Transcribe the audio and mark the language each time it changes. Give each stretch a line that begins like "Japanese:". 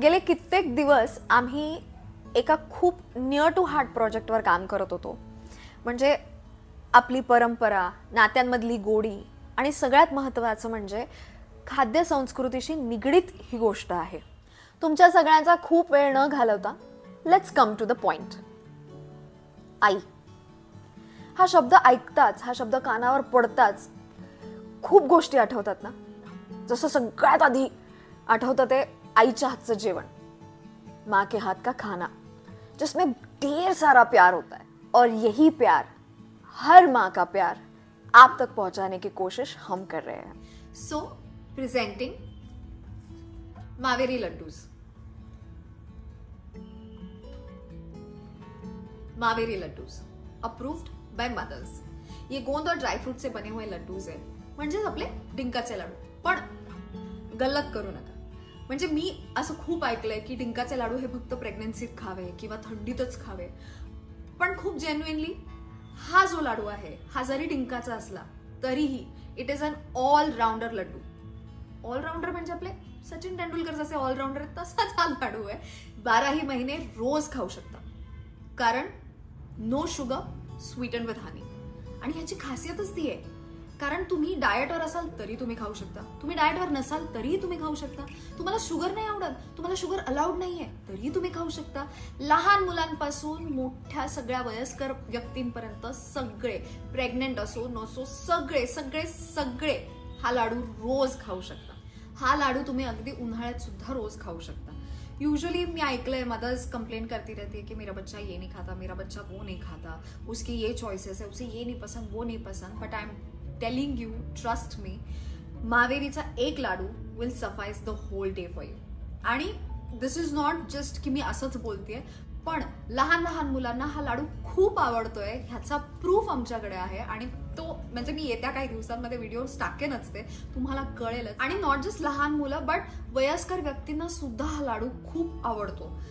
Marathi: गेले कित्येक दिवस आम्ही एका खूप
English: near to heart
Marathi: प्रोजेक्टवर काम करत होतो, म्हणजे आपली परंपरा, नात्यांमधली गोडी आणि सगळ्यात महत्त्वाचं म्हणजे खाद्य संस्कृतीशी निगडीत ही गोष्ट आहे। तुमच्या सगळ्यांचा खूप वेळ न घालवता
English: Let's come to the point.
Marathi: आई हा शब्द ऐकताच, हा शब्द कानावर पडताच खूप गोष्टी आठवतात ना। जसं सगळ्यात आधी आठवतं ते आईच्या हातचं जेवण,
Hindi: माँ के हाथ का खाना जिसमें ढेर सारा प्यार होता है, और यही प्यार, हर माँ का प्यार आप तक पहुंचाने की कोशिश हम कर रहे हैं।
English: So presenting Maveri laddoos. Maveri laddoos approved by mothers.
Hindi: ये गोंद और ड्राई फ्रूट से बने हुए लड्डूज हैं,
Marathi: म्हणजे आपले डिंकाचे लाडू। पण गल्लत करू नका, म्हणजे मी असं खूप ऐकलंय की डिंकाचे लाडू हे फक्त प्रेग्नन्सीत खावे किंवा थंडीतच खावे, पण खूप जेन्युइनली हा जो लाडू आहे हा जरी डिंकाचा असला तरीही
English: It is an all rounder लड्डू।
Marathi: Allrounder म्हणजे आपले सचिन तेंडुलकर जसे ऑलराउंडर आहेत तसाच हा लाडू आहे। 12ही महिने रोज खाऊ शकता, कारण
English: No sugar, sweeten with honey.
Marathi: आणि ह्याची खासियतच ती आहे, कारण तुम्ही डाएटवर असाल तरी तुम्ही खाऊ शकता, तुम्ही डाएटवर नसाल तरीही तुम्ही खाऊ शकता, तुम्हाला शुगर नाही आवडत, तुम्हाला शुगर अलाउड नाहीये तरी तुम्ही खाऊ शकता। लहान मुलांपासून मोठ्या सगळ्या वयस्कर व्यक्तींपर्यंत सगळे, प्रेग्नेंट असो नसो, सगळे सगळे सगळे हा लाडू रोज खाऊ शकता। हा लाडू तुम्ही अगदी उन्हाळ्यात सुद्धा रोज खाऊ शकता।
Hindi: यूजुअली मैं आइकल मदर्स कंप्लेन करती रहती है कि मेरा बच्चा ये नहीं खाता, मेरा बच्चा वो नहीं खाता, उसकी ये चॉइसेस है, उसे ये नहीं पसंद, वो नहीं पसंद।
English: but I am telling you, trust me,
Marathi: मावेरीचा एक लाडू
English: Will suffice the whole day for you.
Marathi: आणि
English: this is not just
Marathi: की मी असंच बोलतेय, पण लहान लहान मुलांना हा लाडू खूप आवडतोय ह्याचा प्रूफ आमच्याकडे आहे, आणि तो म्हणजे मी येत्या काही दिवसांमध्ये व्हिडिओज टाकेनच, ते तुम्हाला कळेलच। आणि
English: not just
Marathi: लहान मुलं बट वयस्कर व्यक्तींना सुद्धा हा लाडू खूप आवडतो।